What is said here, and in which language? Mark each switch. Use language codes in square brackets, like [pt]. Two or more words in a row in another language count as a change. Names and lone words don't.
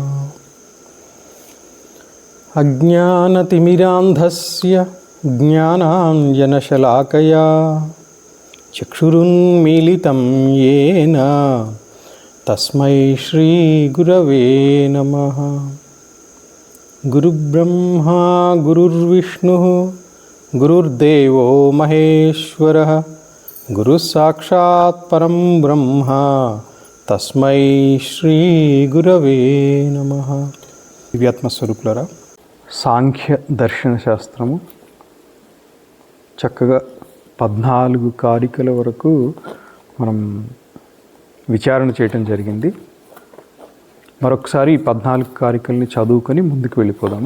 [sa] अज्ञानतिमिरान्धस्य ज्ञानाञ्जनशलाकया चक्षुरुन्मीलितं येन तस्मै श्रीगुरवे नमः। गुरुब्रह्मा गुरुर्विष्णुः गुरुर्देवो महेश्वरः गुरुसाक्षात् परं ब्रह्म तस्मै श्रीगुरवे नमः। [te] దివ్యాత్మస్వరూపులారా, సాంఖ్య దర్శన శాస్త్రము చక్కగా 14 కారికల వరకు మనం విచారణ చేయటం జరిగింది. మరొకసారి 14 కారికల్ని చదువుకొని ముందుకు వెళ్ళిపోదాము.